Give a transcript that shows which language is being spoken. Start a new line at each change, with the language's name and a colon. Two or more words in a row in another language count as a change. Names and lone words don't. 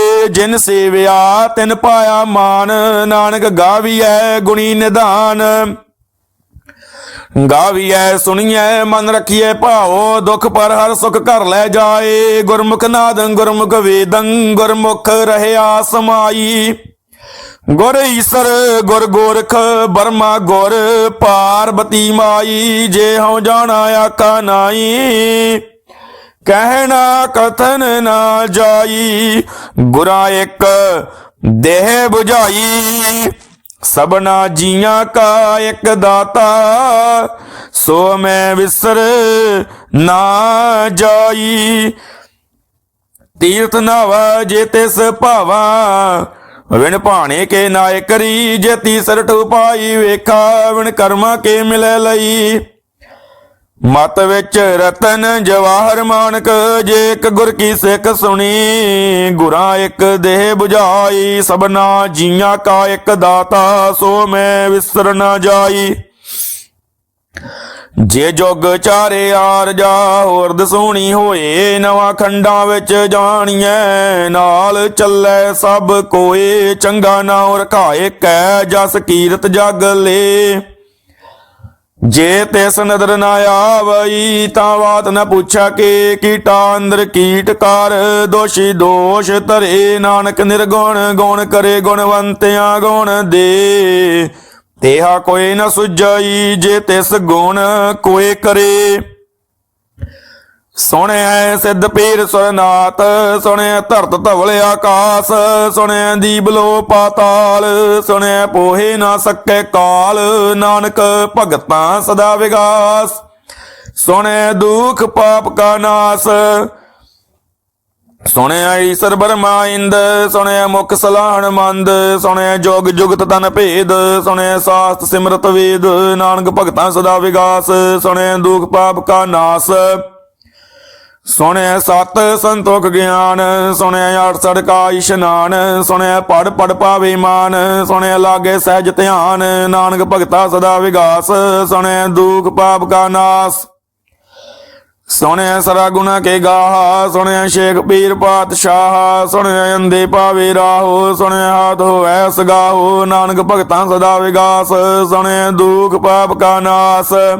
Punjabi: ਜਿਨ ਸੇਵਿਆ ਤਿਨ ਪਾਇਆ ਮਾਨ ਨਾਨਕ ਗਾਵੀਐ ਗੁਣੀ ਨਿਧਾਨ। ਗਾਵੀਐ ਸੁਣੀਐ ਮਨ ਰਖੀਐ ਭਾਉ ਦੁਖ ਪਰ ਹਰ ਸੁਖ ਘਰ ਲੈ ਜਾਏ। ਗੁਰਮੁਖ ਨਾਦੰ ਗੁਰਮੁਖ ਵੇਦੰ ਗੁਰਮੁਖ ਰਹਿਆ ਸਮਾਈ। ਗੁਰ ਈਸਰ ਗੁਰ ਗੋਰਖ ਬਰਮਾ ਗੁਰ ਪਾਰਬਤੀ ਮਾਈ। ਜੇ ਹਉ ਜਾਣਾ ਆਖਾ ਨਾਹੀ ਕਹਣਾ ਕਥਨ ਨਾ ਜਾਈ। ਗੁਰਾ ਇਕ ਦੇਹਿ ਬੁਝਾਈ ਸਭਨਾ ਜੀਆ ਕਾ ਇਕ ਦਾਤਾ। ਸੋ ਮੈਂ ਵਿਸਰ ਨਾ ਜਾਈ। ਤੀਰਥ ਨਾਵਾ ਜੇ ਤਿਸ ਭਾਵਾ ਵਿਣ ਭਾਣੇ ਕੇ ਨਾਇ ਕਰੀ। ਜੇ ਤੀਸਰ ਠੁਪਾਈ ਵੇਖਾ ਵਿਣ ਕਰਮਾ ਕੇ ਮਿਲੇ ਲਈ। ਮਤ ਵਿਚ ਰਤਨ ਜਵਾਹਰ ਮਾਣਕ ਜੇ ਇਕ ਗੁਰ ਕੀ ਸਿਖ ਸੁਣੀ। ਗੁਰਾ ਇਕ ਦੇਹਿ ਬੁਝਾਈ ਸਭਨਾ ਜੀਆ ਕਾ ਇਕ ਦਾਤਾ। ਸੋ ਮੈਂ ਵਿਸਰ ਨ ਜਾਈ। ਜੇ ਜੁਗ ਚਾਰੇ ਆਰ ਜਾ ਹੋਰ ਦਸੂਣੀ ਹੋਇ। ਨਵਾ ਖੰਡਾ ਵਿਚ ਜਾਣੀਐ ਨਾਲ ਚਲੈ ਸਭ ਕੋਇ। ਚੰਗਾ ਨਾਮ ਰਖਾਇ ਕੈ ਜਸ ਕੀਰਤ ਜਗ ਲੇ। ਜੇ ਤਿਸ ਨਦਰ ਨਾ ਆਵਈ ਤਾਂ ਬਾਤ ਨ ਪੂਛਾ ਕੇ। ਕੀਟਾ ਅੰਦਰ ਕੀਟ ਕਰ ਦੋਸੀ ਦੋਸ ਧਰੇ। ਨਾਨਕ ਨਿਰਗੁਣ ਗੁਣ ਕਰੇ ਗੁਣਵੰਤਿਆ ਗੁਣ ਦੇ। ਤੇਹਾ ਕੋਈ ਨ ਸੁਝਈ ਜੇ ਤਿਸ ਗੁਣ ਕੋਈ ਕਰੇ। ਸੁਣਿਆ ਸਿਧ ਪੀਰ ਸੁਰਨਾਥ ਸੁਣਿਆ ਧਰਤ ਧਵਲ ਆਕਾਸ਼। ਸੁਣਿਆ ਦੀਬਲੋ ਪਾਤਾਲ ਸੁਣਿਆ ਪੋਹੇ ਨਾ ਸਕੇ ਕਾਲ। ਨਾਨਕ ਭਗਤਾਂ ਸਦਾ ਵਿਗਾਸ ਸੁਣਿਆ ਦੁਖ ਪਾਪ ਕਾ ਨਾਸ਼। ਸੁਣਿਆ ਈਸਰ ਬਰਮਾ ਇੰਦ ਸੁਣਿਆ ਮੁਖ ਸਲਾਹਨ ਮੰਦ। ਸੁਣਿਆ ਜੋਗ ਜੁਗਤ ਤਨ ਭੇਦ ਸੁਣਿਆ ਸ਼ਾਸਤ੍ਰ ਸਿਮਰਤ ਵੇਦ। ਨਾਨਕ ਭਗਤਾਂ ਸਦਾ ਵਿਗਾਸ ਸੁਣਿਆ ਦੁਖ ਪਾਪ ਕਾ ਨਾਸ਼। ਸੁਣਿਆ ਸਤ ਸੰਤੋਖ ਗਿਆਨ, ਸੁਣਿਆ 68 ਕਾ ਇਸ਼ਨਾਨ, ਸੁਣਿਆ ਪੜ ਪੜ ਪਾਵੇ ਮਾਨ, ਸੁਣਿਆ ਲਾਗੇ ਸਹਿਜ ਧਿਆਨ, ਨਾਨਕ ਭਗਤਾ ਸਦਾ ਵਿਗਾਸ, ਸੁਣਿਆ ਦੁਖ ਪਾਪ ਕਾ ਨਾਸ, ਸੁਣਿਆ ਸਰਾ ਗੁਣਾ ਕੇ ਗਾਹਾ, ਸੁਣਿਆ ਸ਼ੇਖ ਪੀਰ ਪਾਤਸ਼ਾਹ, ਸੁਣਿਆ ਅੰਦੇ ਪਾਵੇ ਰਾਹੋ, ਸੁਣਿਆ ਹਾਥ ਹੋਵੈ ਸਗਾਹੋ, ਨਾਨਕ ਭਗਤਾਂ ਸਦਾ ਵਿਗਾਸ, ਸੁਣਿਆ ਦੁਖ ਪਾਪ ਕਾ ਨਾਸ।